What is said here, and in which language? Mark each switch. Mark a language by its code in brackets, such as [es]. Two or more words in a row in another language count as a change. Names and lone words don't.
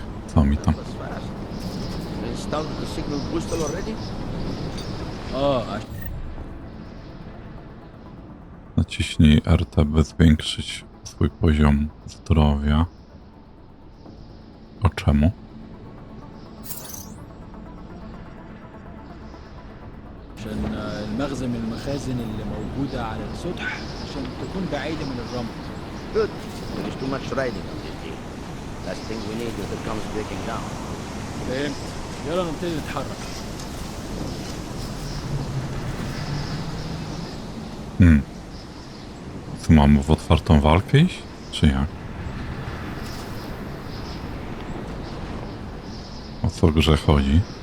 [pl] Co mi tam? Naciśnij RT, by zwiększyć swój poziom zdrowia. O czemu? [ar] عشان المخزن من المخازن اللي موجودة على السطح عشان تكون بعيدة من الرمل. [en] Good. There is too much riding on this deal. Last thing we need is it comes breaking down. [ar] فهمت. يلا نبتدي نتحرك. [pl] Co mamy w otwartą walkę iść? Czy jak? O co w grze chodzi?